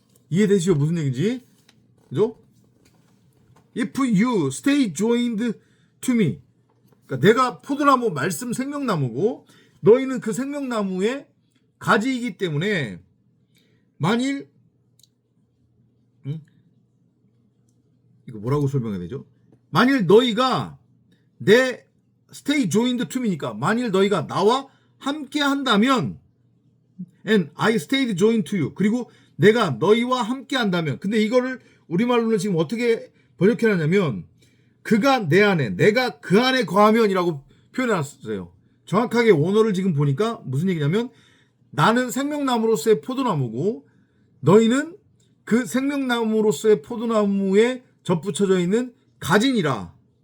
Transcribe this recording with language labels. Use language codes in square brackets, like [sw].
[ko] 이해되시죠? 무슨 얘기인지? 그죠? [en] If you stay joined to me. [ko] 그러니까 내가 포도나무, 말씀 생명나무고 너희는 그 생명나무의 가지이기 때문에 만일 이거 뭐라고 설명해야 되죠? 만일 너희가 내 [en] stay joined to me [ko] 니까 만일 너희가 나와 함께 한다면 [en] and I stayed joined to you. [ko] 그리고 내가 너희와 함께 한다면. 근데 이거를 우리말로는 지금 어떻게 번역해놨냐면 그가 내 안에, 내가 그 안에 거하면이라고 표현해놨어요. 정확하게 원어를 지금 보니까 무슨 얘기냐면 나는 생명나무로서의 포도나무고 너희는 그 생명나무로서의 포도나무에 접붙여져 있는 가지니라.